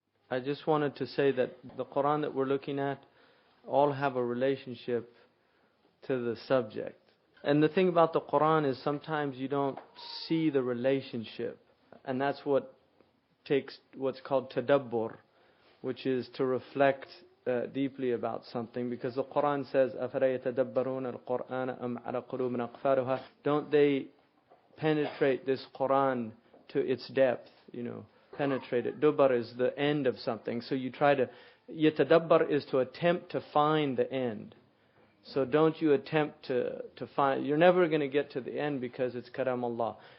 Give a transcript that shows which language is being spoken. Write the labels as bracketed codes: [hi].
[en] I just wanted to say that the Quran that we're looking at all have a relationship to the subject. And the thing about the Quran is sometimes you don't see the relationship. And that's what takes what's called tadabbur, which is to reflect deeply about something. Because the Quran says, [ar] أَفَلَا يَتَدَبَّرُونَ الْقُرْآنَ أَمْ عَلَى قُلُوبٍ أَقْفَالُهَا. [en] Don't they penetrate this Quran to its depth, penetrate it. Dubar is the end of something. So you try to, yatadabbar is to attempt to find the end. So don't you attempt to find, you're never going to get to the end because it's karam Allah.